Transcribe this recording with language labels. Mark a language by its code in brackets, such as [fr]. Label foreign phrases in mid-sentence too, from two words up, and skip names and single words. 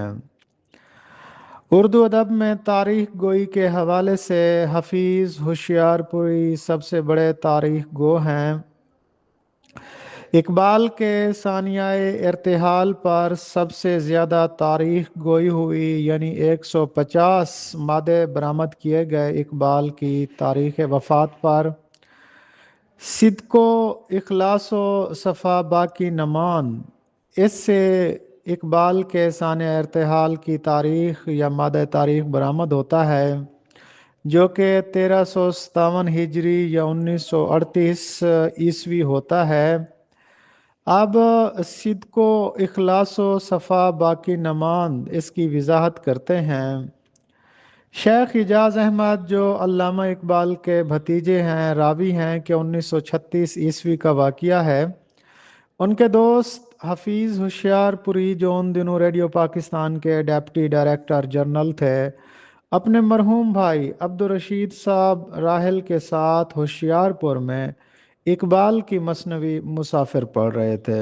[ur] اردو ادب میں تاریخ گوئی کے حوالے سے حفیظ ہوشیار پوری سب سے بڑے تاریخ گو ہیں۔ اقبال کے ثانیہ ارتحال پر سب سے زیادہ تاریخ گوئی ہوئی، یعنی 150 مادے برآمد کیے گئے۔ اقبال کی تاریخ وفات پر [fa] صدق و اخلاص و صفا باقی نماند، [ur] اس سے اقبال کے ثانیہ ارتحال کی تاریخ یا مادہ تاریخ برآمد ہوتا ہے، جو کہ 1357 ہجری یا 1938 عیسوی ہوتا ہے۔ اب [fa] صدق و اخلاص و صفا باقی نماند [ur] اس کی وضاحت کرتے ہیں۔ شیخ اعجاز احمد، جو علامہ اقبال کے بھتیجے ہیں، راوی ہیں کہ 1936 عیسوی کا واقعہ ہے۔ ان کے دوست حفیظ ہوشیار پوری، جو ان دنوں ریڈیو پاکستان کے ڈپٹی ڈائریکٹر جنرل تھے، اپنے مرحوم بھائی عبدالرشید صاحب راحل کے ساتھ ہوشیار پور میں اقبال کی مثنوی مسافر پڑھ رہے تھے۔